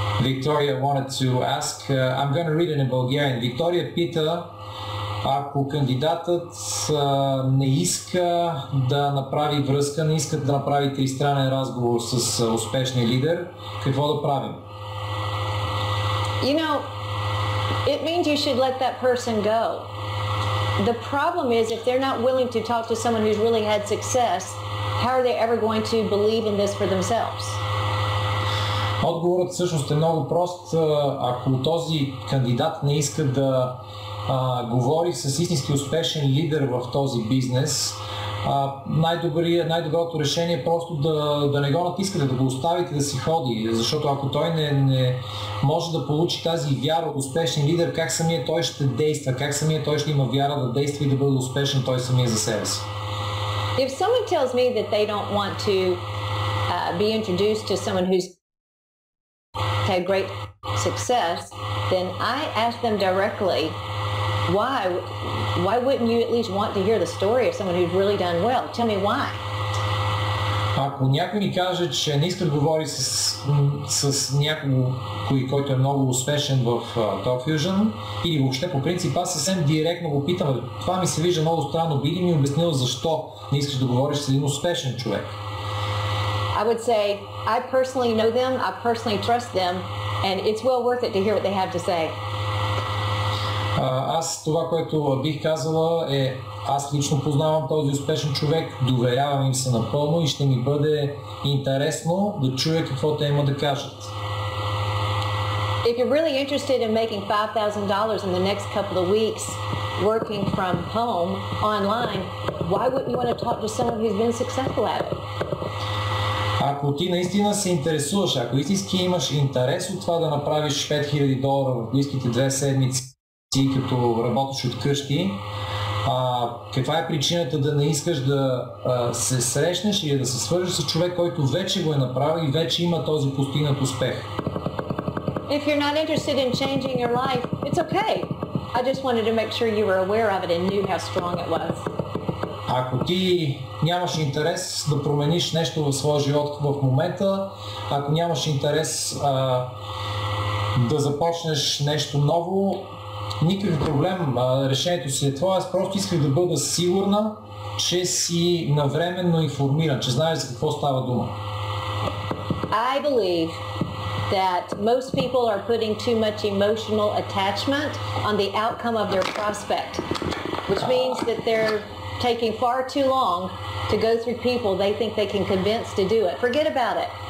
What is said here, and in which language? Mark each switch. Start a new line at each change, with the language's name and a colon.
English: Victoria wanted to ask, I'm going to read it in Bulgarian.
Bulgarian: Victoria пита, ако кандидатът не иска да направи връзка, не иска да направи тристранен разговор с успешния лидер, какво да правим?
English: You know, it means you should let that person go. The problem is if they're not willing to talk to someone who's really had success, how are they ever going to believe in this for themselves?
Bulgarian: Отговорът всъщност е много прост. Ако този кандидат не иска да говори с истински успешен лидер в този бизнес, най-доброто решение е просто да не го натискате, да го оставите да си ходи, защото ако той не може да получи тази вяра от успешен лидер, как самия той ще действа, как самия той ще има вяра да действа и да бъде успешен той самия за себе си.
English: If someone tells me that they don't want to be introduced to someone who's had great success, then I ask them directly, why wouldn't you at least want to hear the story of someone who's really done well? Tell me why.
Bulgarian: Ако някой ни каже, че не иска да говори с някой, който е много успешен в Top Fusion, или въобще по принцип, аз съвсем директно го питам, това ми се вижда много странно, би ли ми обяснил защо не искаш да говориш с един успешен човек?
English: I would say, I personally know them, I personally trust them, and it's well worth it to hear what they have to say.
Bulgarian: Аз това, което бих казала е, аз лично познавам този успешен човек, доверявам им се напълно и ще ми бъде интересно да чуя какво те има да кажат.
English: If you're really interested in making $5,000 in the next couple of weeks working from home, online, why wouldn't you want to talk to someone who's been successful at it?
Bulgarian: Ако ти наистина се интересуваш, ако истински имаш интерес от това да направиш $5,000 в близките 2 седмици, като работиш от къщи, каква е причината да не искаш да се срещнеш или да се свържеш с човек, който вече го е направил и вече има този постигнат успех?
English: If you're not interested in changing your life, it's okay. I just wanted to make sure you were aware of it and knew how strong it was.
Bulgarian: Ако ти нямаш интерес да промениш нещо в своя живот в момента, ако нямаш интерес да започнеш нещо ново, никакъв проблем, решението си е това. Аз просто исках да бъда сигурна, че си навременно информиран, че знаеш за какво става дума.
English: I believe that most people are putting too much emotional attachment on the outcome of their prospect, which means that they're taking far too long to go through people they think they can convince to do it. Forget about it.